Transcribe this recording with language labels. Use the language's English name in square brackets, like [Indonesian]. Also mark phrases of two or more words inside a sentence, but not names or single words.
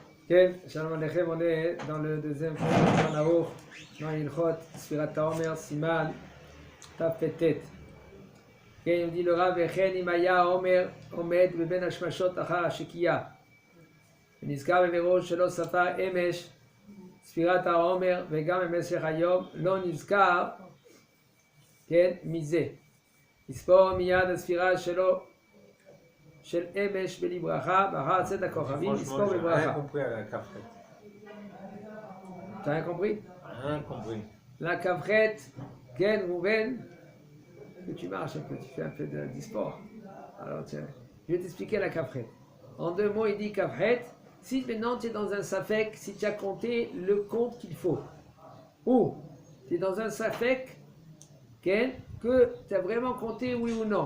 [Hebrew] כן, שלום עליכם, [French] on est dans le deuxième cours de Shulchan Aruch, dans Ilchot, [Hebrew] ספירת העומר, סימן, ת"ט. כן, [French] il dit le Rav, [Hebrew] וכן אם היה העומר עומד בבין השמשות אחר השקיעה, ונזכר בבירור שלא ספר אמש, ספירת העומר וגם במשך היום, לא נזכר, כן, מזה. לספור מיד הספירה שלו, של אמש בלי ברכה, ואחר צאת הכוכבים, לספור בברכה. [French] Tu as rien compris? Rien compris. La kavchet, Ken, Rouven, que tu marches un peu, tu fais un peu du sport. Alors tiens, je vais t'expliquer la kavchet. En deux mots, il dit kavchet, si maintenant tu es dans un safek, si tu as compté le compte qu'il faut, ou tu es dans un safek, Ken, que tu as vraiment compté oui ou non.